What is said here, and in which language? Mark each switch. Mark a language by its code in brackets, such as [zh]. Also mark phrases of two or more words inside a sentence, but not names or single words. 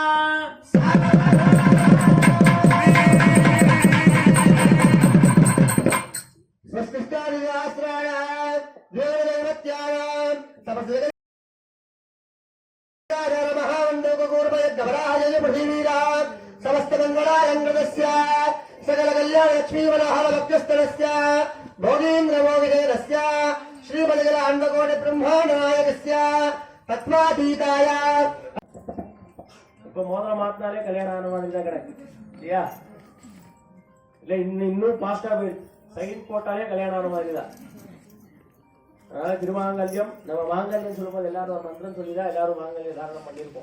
[sa] स्वस्तिष्ठादिशास्त्राणां देवदैवत्यानां महावन्दोकूर्मयद्गवराजय पृथिवीरां समस्तमङ्गलालङ्कृतस्य सकलकल्याणलक्ष्मीवराहरभक्तस्थलस्य भोगीन्द्रभोगिदेवस्य श्रीमदगलाण्डकोटिब्रह्माण्डनायकस्य तत्त्वातीताय [ta] இப்ப முதல்ல மாத்தினாலே கல்யாணம் ஆன மாதிரி தான் கிடக்கு இல்லையா? இல்ல இன்னும் பாஸ்டா போயிருக்கு. சைன் போட்டாலே கல்யாணம் ஆன மாதிரி தான். அதனால திருமாங்கல்யம் நம்ம மாங்கல்யம் சொல்லும்போது எல்லாரும் ஒரு மந்திரம் சொல்லிதான் எல்லாரும் மாங்கல்யம் தாரணம் பண்ணியிருப்போம்.